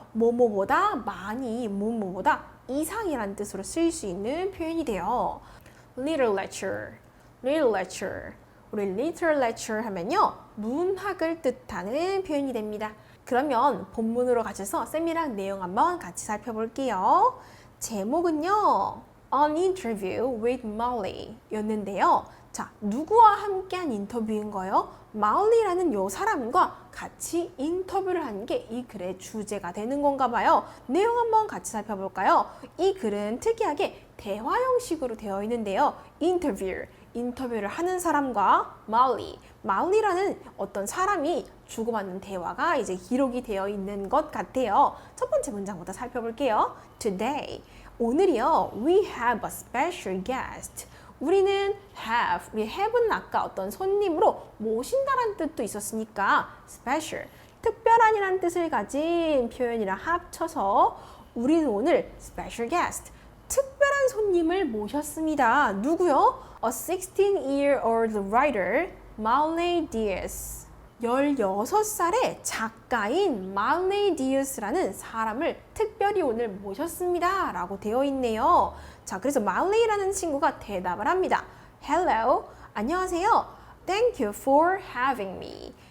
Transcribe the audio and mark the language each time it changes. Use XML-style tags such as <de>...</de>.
<ko>뭐뭐보다 많이, 뭐뭐보다 이상이라는 뜻으로 쓰일 수 있는 표현이 돼요.</ko> <en>literature, literature.</en> <ko>우리</ko> <en>literature</en> <ko>하면요. 문학을 뜻하는 표현이 됩니다. 그러면 본문으로 가셔서 쌤이랑 내용 한번 같이 살펴볼게요. 제목은요.</ko> <en>An Interview with Molly 였는데요.</en> <ko>자, 누구와 함께한 인터뷰인 거예요? 마울리라는 요 사람과 같이 인터뷰를 한 게 이 글의 주제가 되는 건가 봐요. 내용 한번 같이 살펴볼까요? 이 글은 특이하게 대화 형식으로 되어 있는데요. 인터뷰를 하는 사람과 마울리라는 어떤 사람이 주고받는 대화가 이제 기록이 되어 있는 것 같아요. 첫 번째 문장부터 살펴볼게요.</ko> <en>Today,</en> <ko>오늘이요.</ko> <en>We have a special guest.</en> <ko>우리는 우리 have는 아까 어떤 손님으로 모신다라는 뜻도 있었으니까 special, 특별한이라는 뜻을 가진 표현이랑 합쳐서 우리는 오늘</ko> <en>special guest,</en> <ko>특별한 손님을 모셨습니다. 누구요?</ko> <en>A 16-year-old writer, Marley Diaz.</en> <ko>16살의 작가인 Marley Diaz라는 사람을 특별히 오늘 모셨습니다. 라고 되어 있네요. 자, 그래서 Marley라는 친구가 대답을 합니다.</ko> <en>Hello,</en> <ko>안녕하세요.</ko> <en>Thank you for having me.</en>